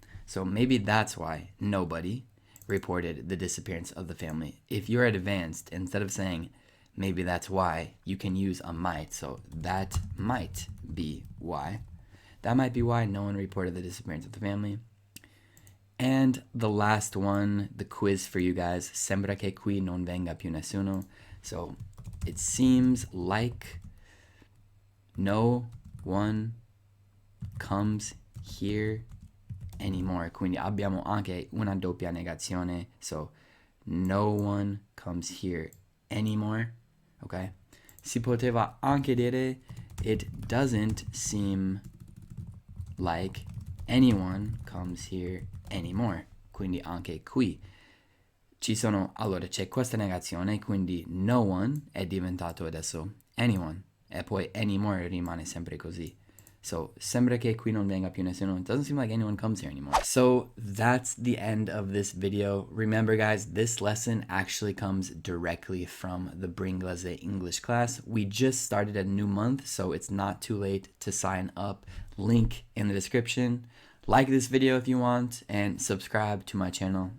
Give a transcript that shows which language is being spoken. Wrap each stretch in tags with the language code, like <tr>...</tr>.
<en>So maybe that's why nobody reported the disappearance of the family. If you're advanced, instead of saying maybe that's why, you can use a might. So that might be why. That might be why no one reported the disappearance of the family. And the last one, the quiz for you guys.</en> <it>Sembra che qui non venga più nessuno.</it> <en>So it seems like no one comes here anymore.</en> <it>Quindi abbiamo anche una doppia negazione.</it> <en>So no one comes here anymore. Ok?</en> <it>Si poteva anche dire</it> <en>it doesn't seem like anyone comes here anymore.</en> <it>Quindi anche qui ci sono, allora c'è questa negazione, quindi no one è diventato adesso anyone e poi anymore rimane sempre così.</it> <en>So,</en> <it>sembra che qui non venga più nessuno.</it> <en>It doesn't seem like anyone comes here anymore. So, that's the end of this video. Remember, guys, this lesson actually comes directly from the Bringlese English class. We just started a new month, so it's not too late to sign up. Link in the description. Like this video if you want, and subscribe to my channel.</en>